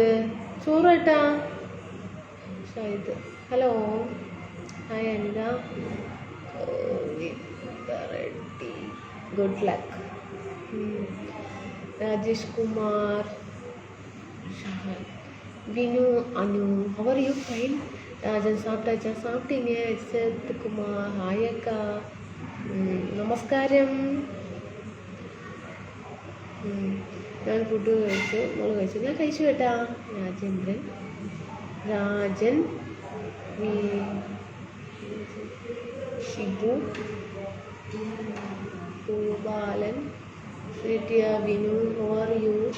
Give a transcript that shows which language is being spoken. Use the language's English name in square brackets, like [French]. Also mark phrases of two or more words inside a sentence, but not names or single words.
[Malayalam] ചോറ് കേട്ടാ. ഷൈദ്, ഹലോ. ഹായ് അനിത. റെഡി, [English] good luck. [Malayalam] രാജേഷ് കുമാർ, വിനു, അനു, [English] How are you? Fine. [Tamil] ராஜன் சாப்பிட்டாச்சா? சாப்பிட்டீங்க. சத்குமார், ஹாய் அக்கா. [Malayalam] നമസ്കാരം. ഞാൻ ഫുഡ് കഴിച്ചു, മോള് കഴിച്ചു, ഞാൻ കഴിച്ചു കേട്ടാ. രാജേന്ദ്രൻ, രാജൻ, ഷിബു, പൂബാലൻ, ശ്രീറ്റിയ, വിനു, [English] How are you?